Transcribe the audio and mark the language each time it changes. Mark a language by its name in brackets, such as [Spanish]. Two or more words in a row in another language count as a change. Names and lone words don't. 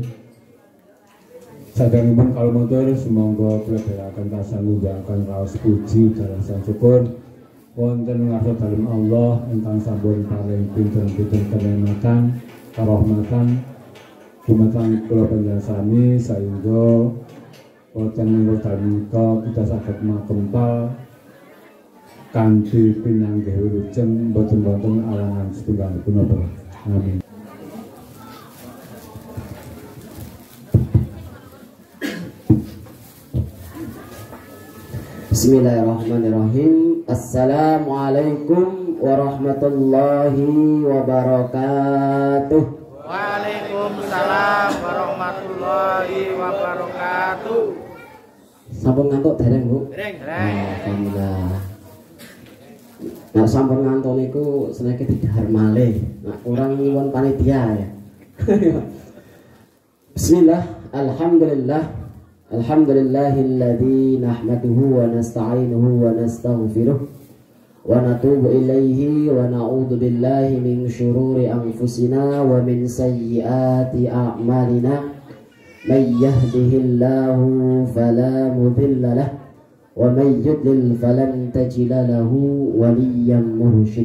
[Javanese] Sadanipun kalau motor semonggo kula tansah ngundhaken raos puji dalasan syukur wonten ngarsa dalem Allah ingkang sampun paring pinten-pinten kenikmatan karahmatan dumateng kula panjenengan sehingga wonten wekdal menika kita saged makempal kanthi pinanggih wilujeng boten wonten alangan setunggal punapa. Amin. [Arabic] بسم الله الرحمن الرحيم. السلام عليكم ورحمة الله وبركاته. وعليكم السلام ورحمة الله وبركاته. [Javanese] Sampun ngantuk dereng, Bu? Dereng. Alhamdulillah. Nah, sampun ngantuk niku seneke didhahar malih. Nah, kurang nyuwun panitia ya. [Arabic] بسم الله، الحمد لله. الحمد لله الذي نحمده ونستعينه ونستغفره ونتوب إليه ونعوذ بالله من شرور أنفسنا ومن سيئات أعمالنا من يهده الله فلا مضل له ومن يضلل فلن تجد له وليا مرشدا.